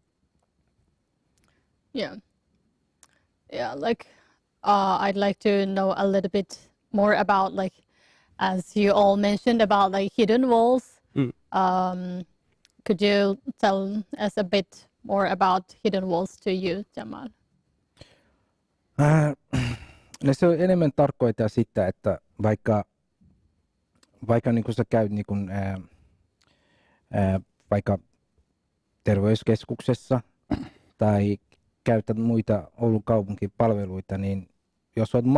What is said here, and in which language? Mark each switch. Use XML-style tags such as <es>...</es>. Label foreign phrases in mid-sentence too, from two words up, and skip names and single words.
<en>Yeah, like I'd like to know a little bit more about, like, as you all mentioned about, like, hidden walls. Could you tell us a bit more about hidden walls to you, Jamal?</en> <fi>No se on enemmän tarkoittaa sitä, että vaikka niin kun sä käyt niin kun, vaikka terveyskeskuksessa tai käytät muita Oulun kaupungin palveluita, niin jos olet</fi>